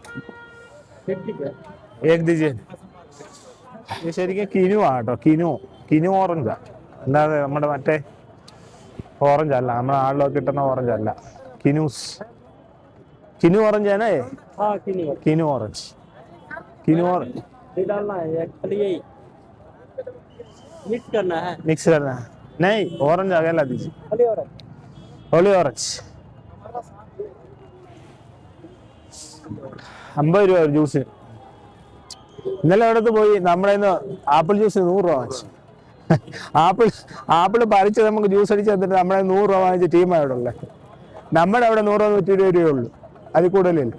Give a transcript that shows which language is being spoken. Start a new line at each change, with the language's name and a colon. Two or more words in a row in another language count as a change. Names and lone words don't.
Hindi: एक दीजिए.
Malayalam: ഇത് ശരിക്കും കിനുവാ കേട്ടോ. കിനു ഓറഞ്ചാ, അല്ലാതെ നമ്മുടെ മറ്റേ ഓറഞ്ച് അല്ല. നമ്മുടെ നാട്ടിലൊക്കെ കിട്ടുന്ന ഓറഞ്ച് അല്ല. കിനു ഓറഞ്ച് ആണ്. കിനു ഓറഞ്ച്.
Hindi: मिक्स करना है नहीं, ऑरेंज अकेला दीजिए, होली ऑरेंज
Malayalam: 50 രൂപ ഒരു ജ്യൂസിന്. ഇന്നലെ അടുത്ത് പോയി നമ്മുടെ ആപ്പിൾ ജ്യൂസിന് 100 രൂപ വാങ്ങിച്ചു. ആപ്പിൾ പറിച്ച് നമുക്ക് ജ്യൂസ് അടിച്ച് തന്നിട്ട് നമ്മളെ 100 രൂപ വാങ്ങിച്ച ടീമാണ് ഇവിടെ ഉള്ളത്. നമ്മുടെ അവിടെ 100 120 രൂപയേ ഉള്ളൂ, അതിൽ കൂടുതലില്ല.